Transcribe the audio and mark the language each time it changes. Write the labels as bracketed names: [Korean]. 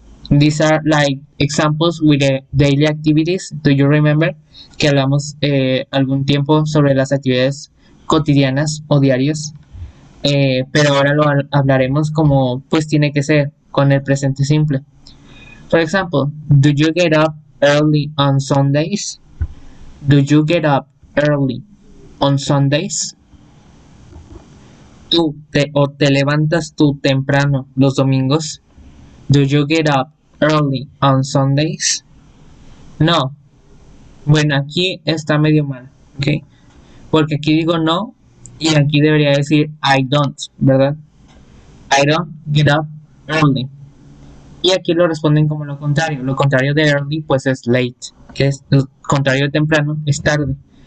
[English] These are like examples with the daily activities. Do you remember [Spanish] que hablamos algún tiempo sobre las actividades cotidianas o diarias? Pero ahora lo hablaremos como pues tiene que ser, con el presente simple. [English] For example, do you get up early on Sundays? Do you get up early on Sundays? [Spanish] ¿Te levantas tú temprano los domingos? [English] Do you get up early on Sundays? No. [Spanish] Bueno, aquí está medio mal, ¿ok? Porque aquí digo no y aquí debería decir I don't, ¿verdad? [English] I don't get up early. [Spanish] Y aquí lo responden como lo contrario. Lo contrario de early pues es late, que es lo contrario de temprano, es tarde.